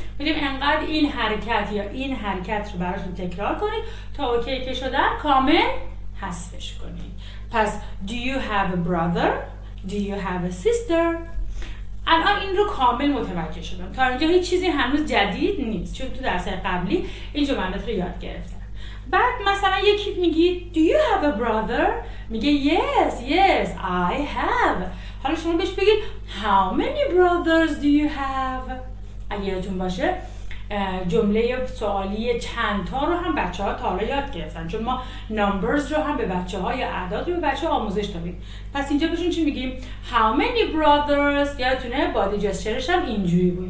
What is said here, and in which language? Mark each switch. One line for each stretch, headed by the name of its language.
Persian: میدیم انقدر این حرکت یا این حرکت رو براشون تکرار کنید تا اوکی که شدن کامل حذفش کنید.
English: پس do you have a brother؟ Do you have a sister؟
Persian: الان این رو کامل متوجه شدم. تا اینجا هیچ چیزی هنوز جدید نیست، چون تو درس قبلی این جملات رو یاد گرفتم. بعد مثلا یکی میگی
English: Do you have a brother؟
Persian: میگه
English: Yes I have.
Persian: حالا شما بهش بگید
English: How many brothers do you have؟
Persian: اگه یادتون باشه جمله سوالی چند تا رو هم بچه ها تا حالا یاد گرفتن، چون ما numbers رو هم به بچه ها یا اعداد رو به بچه ها آموزش دادیم. پس اینجا بهشون چی میگیم؟
English: How many brothers؟
Persian: یادتونه بادی جسچرش هم اینجوری بود.